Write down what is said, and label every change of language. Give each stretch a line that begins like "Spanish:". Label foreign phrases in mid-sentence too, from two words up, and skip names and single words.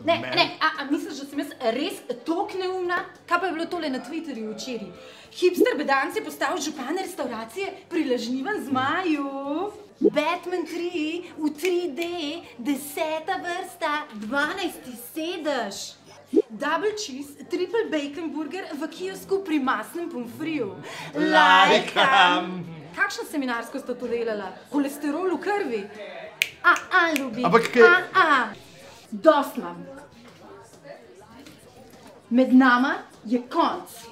Slovenian: Ne, a misliš, da sem jaz res toliko neumna? Kaj pa je bilo tole na Twitterju včeraj? Hipster bedanc je postal župan restauracije pri lažnivem zmaju. Batman 3 v 3D, 10. vrsta, 12. sedež.
English: Double cheese, triple bacon burger
Slovenian: v kiosku pri masnem pomfriju. Lajkam! Kakšno seminarsko sta to delala? Holesterol v krvi? Ljubi. Ampak kaj? Dost imam. Med nama je konc.